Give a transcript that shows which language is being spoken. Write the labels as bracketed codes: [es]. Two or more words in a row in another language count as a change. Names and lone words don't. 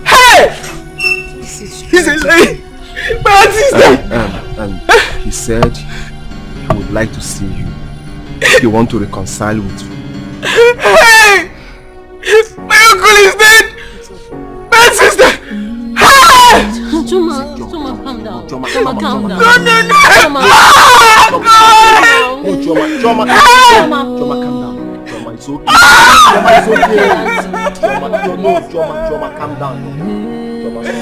[en] Hey! It's a lie! My sister! And he said he would like to see you. He wants to reconcile with you. Hey! My uncle is dead! My sister! Hey! Choma, calm down. Choma, calm down. No! Choma, Oh, God! Oh, Choma, calm down. Choma, it's okay. Choma, calm down. Choma,